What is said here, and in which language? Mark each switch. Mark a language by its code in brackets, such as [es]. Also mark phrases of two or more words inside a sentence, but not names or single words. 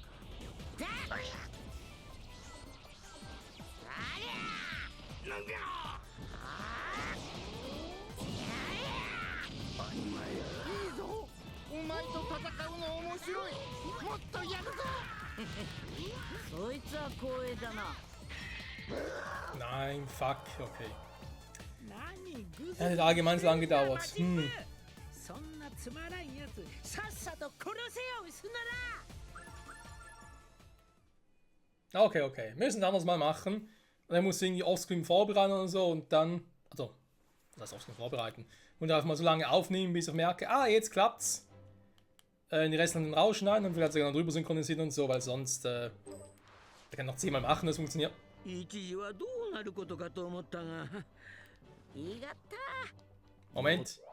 [ja] いいぞお前と戦うの面白いもっとやるぞそいつは光栄だな [de] Nein, fuck, okay. [ja] 何グ [de] Ja, hat allgemein so lange gedauert. [ja] そんなつまらんやつさっさと殺せよウスなら [de] Okay, okay. Wir müssen das anders mal machen. Und er muss irgendwie offscreen vorbereiten und so und dann. Also, das heißt offscreen vorbereiten. Und einfach mal so lange aufnehmen, bis ich merke, ah, jetzt klappt's. In die restlichen rausschneiden und vielleicht sogar noch drüber synchronisieren und so, weil sonst. Der kann noch 10-mal machen, das funktioniert. [ja] 一時はどうなることかと思ったがいがった [de] Moment.